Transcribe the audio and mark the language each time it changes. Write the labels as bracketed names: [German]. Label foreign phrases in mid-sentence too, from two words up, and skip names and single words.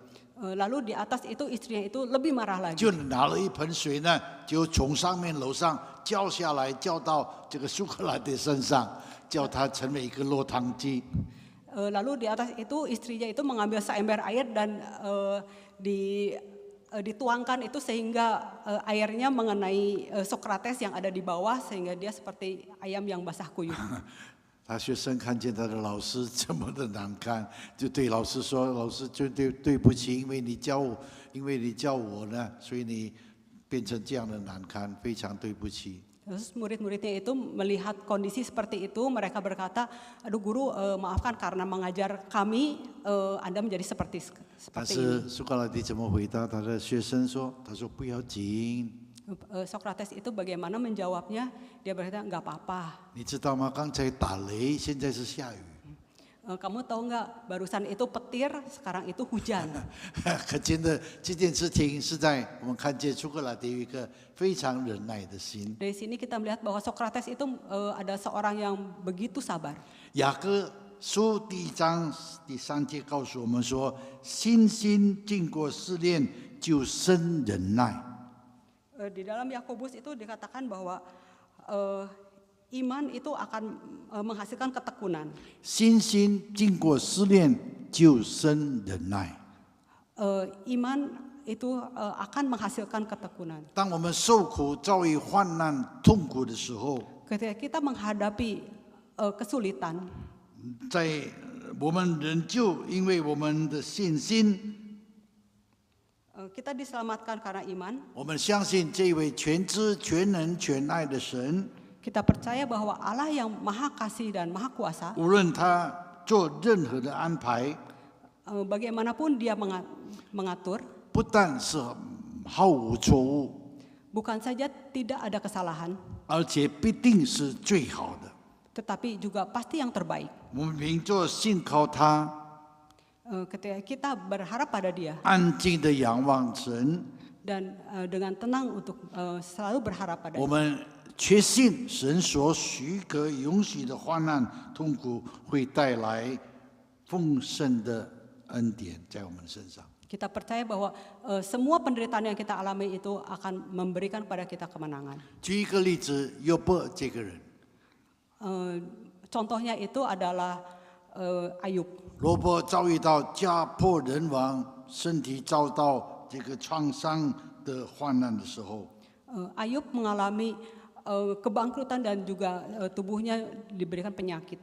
[Indonesian] Lalu di atas itu istrinya itu lebih marah lagi. [Chinese] 就拿了一盆水呢，就从上面楼上浇下来，浇到这个苏格拉底身上，叫他成为一个落汤鸡。 [Indonesian] Lalu di atas itu istrinya itu mengambil seember air dan dituangkan itu sehingga airnya mengenai Sokrates yang ada di bawah sehingga dia seperti ayam yang basah kuyup. [Chinese] 他学生看见他的老师这么的难看，就对老师说：“老师，对不起，因为你教我呢，所以你变成这样的难堪，非常对不起。” [Indonesian] Terus murid-muridnya itu melihat kondisi seperti itu, mereka berkata, aduh guru maafkan karena mengajar kami, Anda menjadi seperti [Chinese] 但 [Indonesian] ini. [Chinese] 是苏格拉底怎么回答他的学生说？他说不要紧， [Indonesian] Sokrates itu bagaimana menjawabnya? Dia berkata, enggak apa-apa. [Chinese] 你知道吗？刚才打雷，现在是下雨。 [Indonesian] Kamu tahu nggak, barusan itu petir, sekarang itu hujan. [Chinese] 可见的这件事情是在我们看见苏格拉底有一个非常忍耐的心。 [Indonesian] Dari sini kita melihat bahwa Sokrates itu ada seorang yang begitu sabar. [Chinese] 雅各书第1章第3节告诉我们说：“信心经过试炼，就生忍耐。” [Indonesian] Di dalam Yakobus itu dikatakan bahwa iman itu akan menghasilkan ketekunan. [Chinese] 信心经过试炼，就生忍耐。 [Indonesian] Iman itu akan menghasilkan ketekunan. [Chinese] 当我们受苦、遭遇患难、痛苦的时候， [Indonesian] Ketika kita menghadapi kesulitan, [Chinese] 在我们仍旧因为我们的信心， [Indonesian] kita diselamatkan karena iman. [Chinese] 我们相信这位全知、全能、全爱的神， [Indonesian] Kita percaya bahwa Allah yang maha kasih dan maha kuasa, [Chinese] 无论他做任何的安排， [Indonesian] bagaimanapun dia mengatur, [Chinese] 不但是毫无错误， [Indonesian] bukan saja tidak ada kesalahan, [Chinese] 而且必定是最好的。 [Indonesian] tetapi juga pasti yang terbaik. [Chinese] 我们凭着信靠他， [Indonesian] Ketika kita berharap pada Dia [Chinese] 安静的仰望神， [Indonesian] dan dengan tenang untuk selalu berharap pada [Chinese] 我 [Indonesian] Dia. [Chinese] 们确信神所许可允许的患难痛苦会带来丰盛的恩典在我们身上。 [Indonesian] Kita percaya bahwa semua penderitaan yang kita alami itu akan memberikan pada kita kemenangan. [Chinese] 举一个例子，约伯这个人， [Indonesian] Contohnya itu adalah Ayub. [Chinese] 罗伯遭遇到家破人亡、身体遭到这个创伤的患难的时候， [Indonesian] Ayub mengalami kebangkrutan dan juga tubuhnya diberikan penyakit.